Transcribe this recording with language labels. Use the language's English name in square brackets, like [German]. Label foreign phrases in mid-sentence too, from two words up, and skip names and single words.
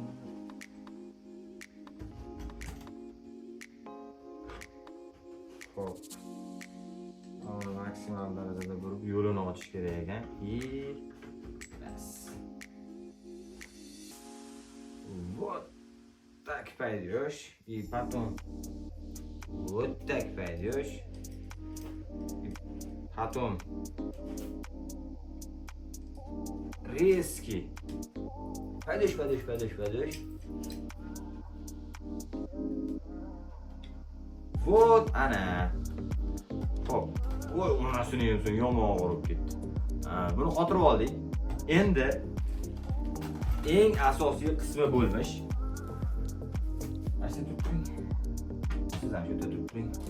[Uzbek] Hop. Maksimal darajada burib yo'lini ochish kerak ekan. Bas. [Russian] Вот так пойдешь, и потом вот так пойдешь, и потом резкий. Пойдешь. [Uzbek] Вот ана. Hop. Voy, onasini yemsin, yomon og'rib ketdi. Buni xotirib oldik. Endi eng asosiy qismi bo'lmish. Mana shu turing. Siz ham shu yerda turing.